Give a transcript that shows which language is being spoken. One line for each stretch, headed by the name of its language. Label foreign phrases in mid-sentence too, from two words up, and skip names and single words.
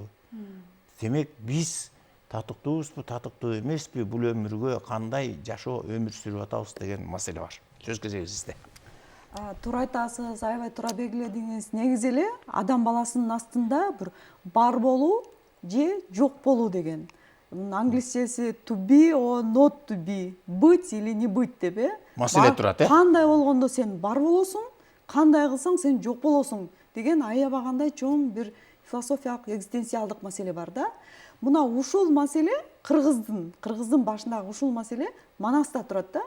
Kyrgyz: Демек биз татыктуубузбу, татыктуу эмеспи, бул өмүргө кандай жашоо өмүр сүрүп атабыз деген маселе бар. Сөз кезеги сизде. Туура айтасыз, аябай туура белгиледиңиз. Негизи эле адам баласынын астында бир бар болуу же жок болуу деген.
English: Англисчеси to be or not to be,
Russian: быть или не быть
English: деп,
Kyrgyz: Маселе турат, Кандай болгондо сен бар болосуң, кандай кылсаң сен жок болосуң деген аябагандай чоң бир философиялык экзистенциалдык маселе бар да. Мына ушул маселе кыргыздын башындагы ушул маселе Манаста турат да.